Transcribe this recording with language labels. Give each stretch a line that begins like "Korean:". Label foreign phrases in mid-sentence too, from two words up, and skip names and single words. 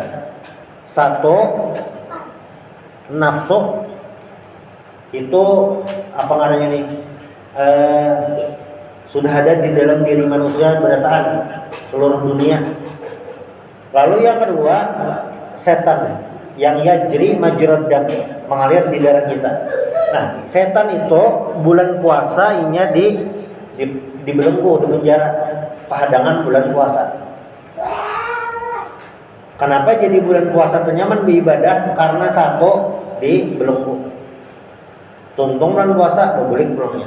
Indonesian: Satu, nafsu. Itu apa ngarannya nih? Sudah ada di dalam diri manusia berataan seluruh dunia. Lalu yang kedua, setan yang
Arabic: yajri majrad dam,
Indonesian: mengalir di darah kita. Nah, setan itu bulan puasa inya dibelenggu, di penjara pahadangan bulan puasa. Kenapa jadi bulan puasa ternyaman beribadah? Karena satu, dibelenggu. Tuntung bulan puasa berbulik pulangnya.